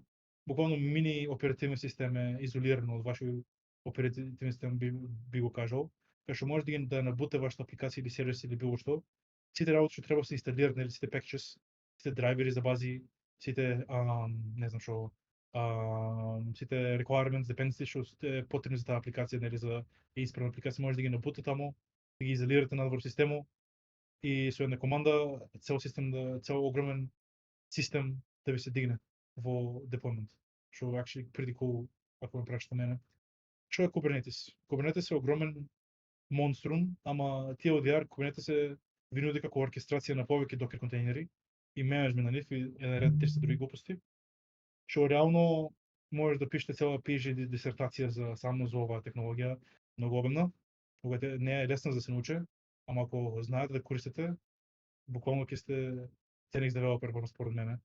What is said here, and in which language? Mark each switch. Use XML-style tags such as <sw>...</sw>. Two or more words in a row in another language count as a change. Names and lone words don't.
<mk>Буквално мини оперативен систем е изолирано од вашиот оперативен систем, би го кажал, кај што може да набуте вашата апликација или сервис или било што. Сите работи што треба да се инсталират, нели сите packages, сите драйвери за бази, сите не знам што, сите</mk> <en>requirements, dependencies</en> <mk>што сте потребни за таа апликација, нели за исправна апликација, може да ги набуте таму, да ги изолирате надвор системот и со една команда цел огромен систем да ви се дигне во deployment. Што</mk> <en>actually pretty cool</en> <mk>ако ме прашате мене. Што е Kubernetes? Kubernetes е огромен монструм, ама тие од VR Kubernetes е винуди како оркестрација на повеќе Docker контейнери и менеджмент на нив и еден ред 300 други глупости, што реално можеш да пишете цела PhD дисертација само за оваа технологија, многу обемна, кога не е лесна за да се научи, ама ако знаете да користите, буквално ќе сте Linux девелопер, според мене.</mk>